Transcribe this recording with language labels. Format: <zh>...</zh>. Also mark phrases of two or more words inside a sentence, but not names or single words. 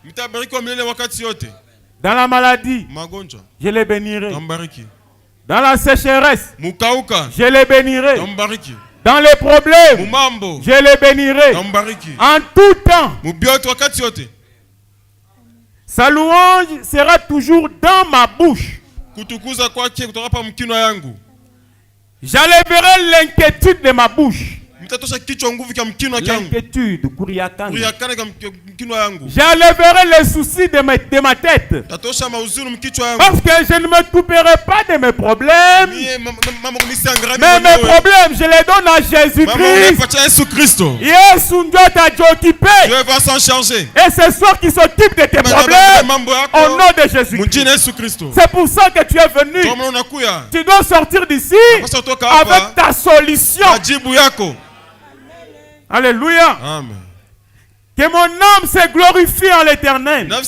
<fr>Dans la maladie, je les bénirai. Dans la sécheresse, je les bénirai. Dans les problèmes, je les bénirai. En tout temps, sa louange sera toujours dans ma bouche.</fr> <sw>kutukuza kwake kutoka pa mkino yangu.</sw> <fr>J'enlèverai l'inquiétude de ma bouche. L'inquiétude, j'enlèverai les soucis de ma tête. Parce que je ne m'occuperai pas de mes problèmes. Mais mes problèmes, je les donne à Jésus-Christ.</fr> <sw>Yesu ndio atajioccupé.</sw> <fr>Dieu va s'en charger. Et c'est toi qui s'occupe de tes problèmes au nom de Jésus-Christ. C'est pour ça que tu es venu. Tu dois sortir d'ici avec ta solution. Alléluia. Amen. Que mon âme se glorifie en l'Éternel.</fr>